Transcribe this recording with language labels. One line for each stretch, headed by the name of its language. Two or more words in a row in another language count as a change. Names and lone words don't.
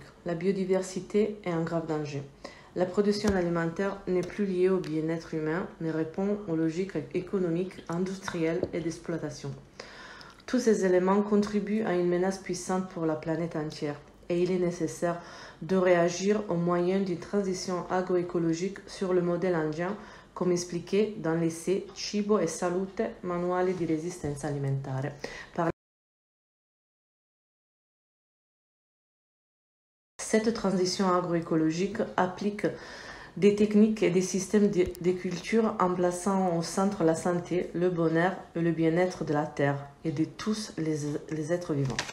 French: La biodiversité est en grave danger. La production alimentaire n'est plus liée au bien-être humain, mais répond aux logiques économiques, industrielles et d'exploitation. Tous ces éléments contribuent à une menace puissante pour la planète entière et il est nécessaire de réagir au moyen d'une transition agroécologique sur le modèle indien, comme expliqué dans l'essai Cibo e Salute, manuale di resistenza alimentare. Cette transition agroécologique applique des techniques et des systèmes de culture en plaçant au centre la santé, le bonheur et le bien-être de la terre et de tous les êtres vivants.